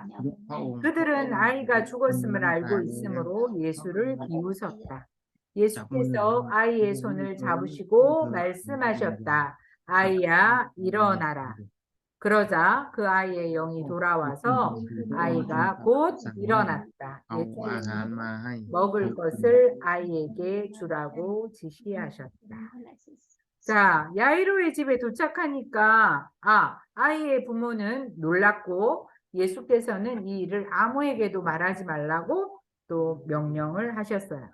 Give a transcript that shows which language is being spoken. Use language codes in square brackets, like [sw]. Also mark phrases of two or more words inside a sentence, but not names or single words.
[ko] 그들은 아이가 죽었음을 알고 있으므로 예수를 비웃었다. 예수께서 아이의 손을 잡으시고 말씀하셨다. 아이야, 일어나라. 그러자 그 아이의 영이 돌아와서 아이가 곧 일어났다. [th] เอาอาหาร [ko] 예수님은 [th] มาให้ [ko] 먹을 것을 아이에게 주라고 지시하셨다. 자, 야이로의 집에 도착하니까 아이의 부모는 놀랐고 예수께서는 이 일을 아무에게도 말하지 말라고 또 명령을 하셨어요.